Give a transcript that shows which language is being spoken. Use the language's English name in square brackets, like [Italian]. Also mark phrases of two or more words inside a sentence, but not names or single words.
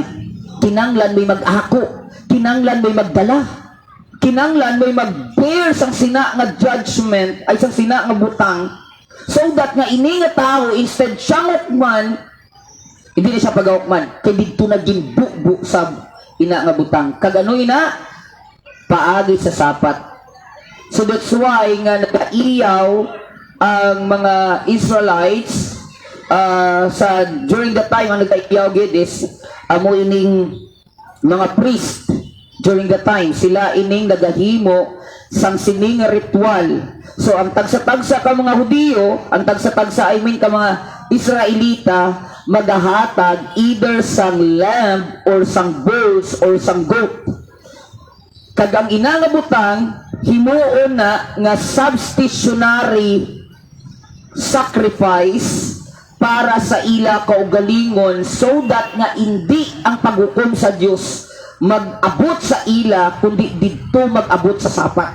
[Hiligaynon] Kinanglan may mag-ako, kinanglan may magdala, kinanglan may mag-bear sang sina nga judgment ay sang sina nga butang, [English] so that [Hiligaynon] nga ini nga tao instead siyang hukman, hindi na siya pag-hukman kay dito na ginbubu sa ina nga butang. Kagano ina? Paagi sa sapat. [English] So that's why [Hiligaynon] nga nagaiyaw ang mga Israelites [English] during the time [Hiligaynon] ang nagaiyaw gid is amo ining mga priest [English] During the time, [Hiligaynon] sila ining nagahimo sang sining nga ritual. So, ang tagsa-tagsa ka mga Hudiyo, ang tagsa-tagsa, [English] I mean [Hiligaynon] ka mga Israelita, magahatag either sang [English] lamb or [Hiligaynon] sang [English] bulls or [Hiligaynon] sang goat. Kag ang inangabutang, himuon na nga [English] substitutionary sacrifice [Hiligaynon] para sa ila kaugalingon [English] so that [Hiligaynon] nga hindi ang paghukom sa Dios mag-abot sa ila kundi didto mag-abot sa sapat.